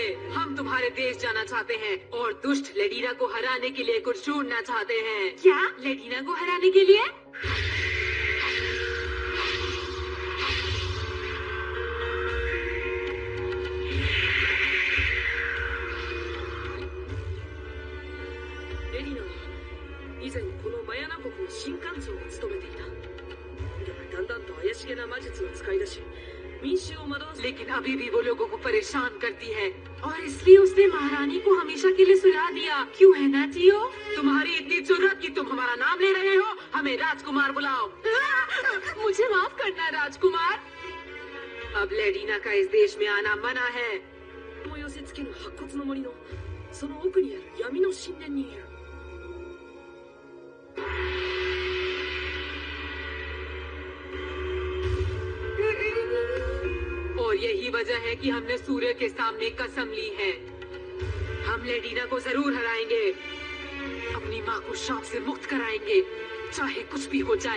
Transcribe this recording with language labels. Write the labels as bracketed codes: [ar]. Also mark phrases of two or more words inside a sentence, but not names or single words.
[hi] हम तुम्हारे देश जाना चाहते हैं और दुष्ट लेडीना को हराने के लिए कुछ ढूंढना चाहते हैं। क्या? लेडीना को हराने के लिए? [ja] लेडीना 以前このマヤナ国の神官長を務めていた。だがだんだんと怪しげな魔術を使い出し、民衆を惑わせ。 [hi] लेकिन अभी भी वो लोगों को परेशान करती है और इसलिए उसने महारानी को हमेशा के लिए सुला दिया। क्यों है ना टियो? तुम्हारी इतनी जुर्रत कि तुम हमारा नाम ले रहे हो? हमें राजकुमार बुलाओ। मुझे माफ करना राजकुमार। अब लेडीना का इस देश में आना मना है। [ja] を寄せつける白骨の森のその奥にある闇の神殿にいる。 [hi] और यही वजह है कि हमने सूर्य के सामने कसम ली है। हम लेडीना को जरूर हराएंगे। अपनी माँ को शाप से मुक्त कराएंगे, चाहे कुछ भी हो जाए।